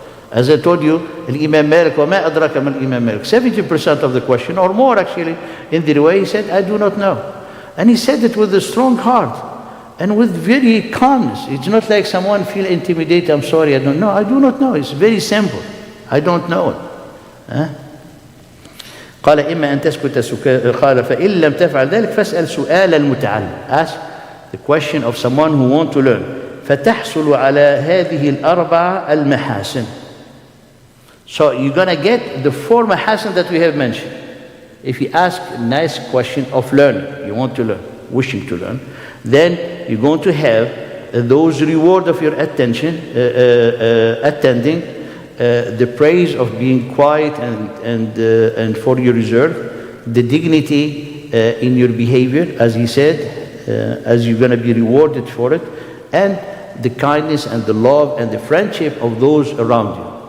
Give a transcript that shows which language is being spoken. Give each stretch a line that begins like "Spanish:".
English: As I told you, Al-Imam Malik,
Arabic: وَمَا أَدْرَكَ مَا الْإِمَامِ مَالِكِ,
English: 70% of the question, or more actually, in the way he said, I do not know. And he said it with a strong heart. And with very calmness. It's not like someone feel intimidated, I'm sorry, I don't know. I do not know. It's very simple. I don't know it.
Arabic: قال إما أن تسكت قال فإن لم تفعل ذلك فاسأل سؤال المتعلم.
English: Ask the question of someone who want to learn.
Arabic: فتحصل على هذه الأربعة المحاسن.
English: So you're going to get the 4 mahasin that we have mentioned. If you ask a nice question of learning, you want to learn, wishing to learn, then you're going to have those reward of your attention, attending, the praise of being quiet and for your reserve, the dignity in your behavior, as he said, as you're going to be rewarded for it, and the kindness and the love and the friendship of those around you.